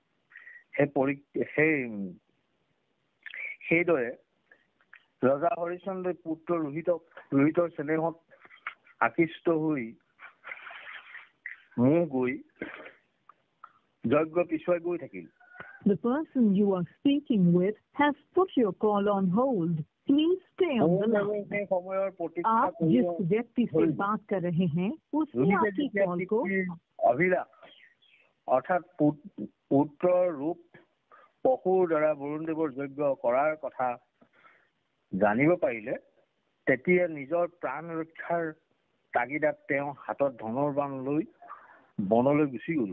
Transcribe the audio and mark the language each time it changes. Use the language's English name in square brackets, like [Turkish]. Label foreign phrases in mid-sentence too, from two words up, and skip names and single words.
[Assamese] সেইদৰে ৰজা হৰিচন্দ্ৰই পুত্ৰ ৰোহিতৰ স্নেহত আকৃষ্ট হৈ গৈ যজ্ঞ পিছুৱাই গৈ থাকিল। [English] The person you are speaking with has put your call on hold. Please stay on the line. [Hindi] आप जिस व्यक्ति से बात कर रहे हैं उसने आपकी कॉल को [Assamese] অভিলাষ অৰ্থাৎ পুত্ৰৰ ৰূপ পশুৰ দ্বাৰা বৰুণদেৱৰ যজ্ঞ কৰাৰ কথা জানিব পাৰিলে তেতিয়া নিজৰ প্ৰাণ ৰক্ষাৰ তাগিদাত তেওঁ হাতত ধনুৰ বাণ লৈ বনলৈ গুচি গ'ল।